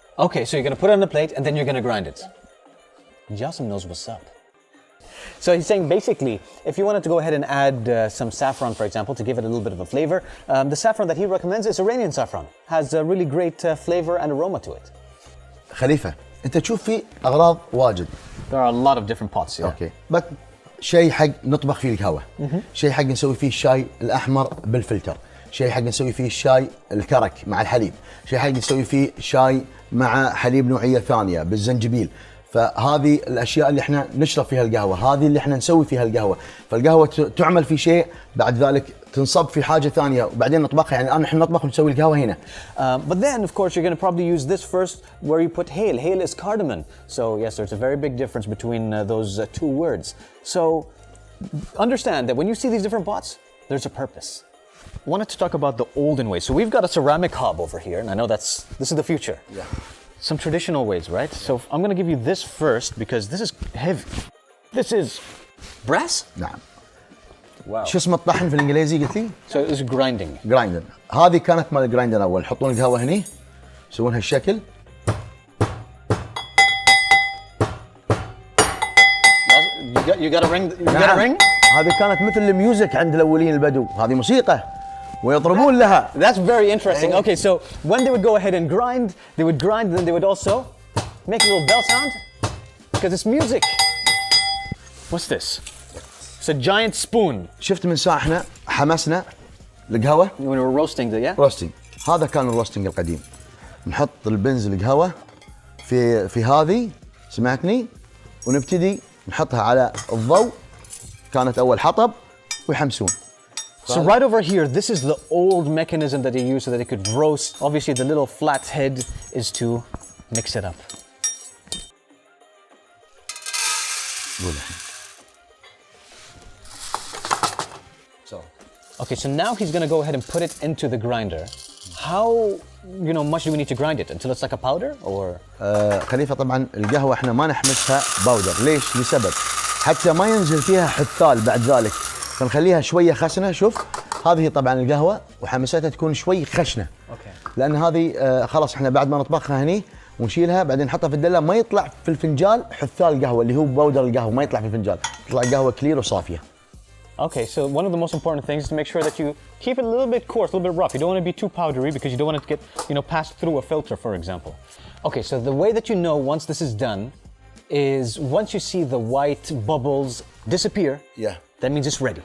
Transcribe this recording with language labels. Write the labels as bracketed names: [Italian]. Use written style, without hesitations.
[English] Okay, so you're going to put it on the plate, and then you're going to grind it. Jassim knows what's up. So he's saying basically, if you wanted to go ahead and add some saffron, for example, to give it a little bit of a flavor, the saffron that he recommends is Iranian saffron. Has a really great flavor and aroma to it. [Arabic] خليفة انت تشوف في اغراض واجد. [English] There are a lot of different pots here. [Arabic] اوكي. بس شيء حق نطبخ فيه القهوة. شيء حق نسوي فيه الشاي الاحمر بالفلتر. شيء حق نسوي فيه الشاي الكرك مع الحليب. شيء حق نسوي فيه شاي مع حليب نوعية ثانية بالزنجبيل. فهذه الاشياء اللي احنا نشرب فيها القهوه، هذه اللي احنا نسوي فيها القهوه، فالقهوه تعمل في شيء بعد ذلك تنصب في حاجه ثانيه وبعدين نطبخها، يعني الان احنا نطبخ ونسوي القهوه هنا. [English] But then of course you're going to probably use this first where you put hail. Hail is cardamom. So yes, there's a very big difference between those two words. So understand that when you see these different pots, there's a purpose. I wanted to talk about the olden way. So we've got a ceramic hob over here, and I know this is the future. Yeah. Some traditional ways, right? So I'm going to give you this first because this is heavy. This is brass? [Arabic] نعم. [English] Wow. [Arabic] شو اسمه الطحن في الانجليزي قلت لي؟ [English] So it's grinding. Grinder. [Arabic] هذه كانت مال الجرايندر اول، يحطون القهوه هني يسوون هالشكل. [English] You got a ring? You got a ring? [Arabic] هذه كانت مثل الميوزك عند الاولين البدو، هذه موسيقى ويضربون لها. [English] That's very interesting. Okay, so when they would go ahead and grind, they would grind and then they would also make a little bell sound because it's music. What's this? It's a giant spoon. [Arabic] شفت من ساعه احنا حمسنا القهوه [English] When we were roasting the, yeah? Roasting. [Arabic] هذا كان الروستنج القديم. نحط البنز القهوه في هذه، سمعتني؟ ونبتدي نحطها على الضوء. كانت اول حطب ويحمسون. [English] So right over here, this is the old mechanism that they used so that it could roast. Obviously, the little flat head is to mix it up. Okay, so now he's gonna go ahead and put it into the grinder. How, much do we need to grind it? Until it's like a powder, or? [Arabic] خليفة طبعا القهوة احنا ما نحمسها باودر، ليش؟ لسبب حتى ما ينزل فيها حثال بعد ذلك، فنخليها شوية خشنة. شوف هذه طبعا القهوة وحمستها تكون شوي خشنة. اوكي. لأن هذه خلاص احنا بعد ما نطبخها هني ونشيلها بعدين نحطها في الدلة، ما يطلع في الفنجال حثال قهوة اللي هو باودر القهوة، ما يطلع في الفنجال، تطلع القهوة كلير وصافية. [English] Okay, so one of the most important things is to make sure that you keep it a little bit coarse, a little bit rough. You don't want to be too powdery because you don't want it to get, passed through a filter, for example. Okay, so the way that you know once this is done is once you see the white bubbles disappear, Yeah. that means it's ready.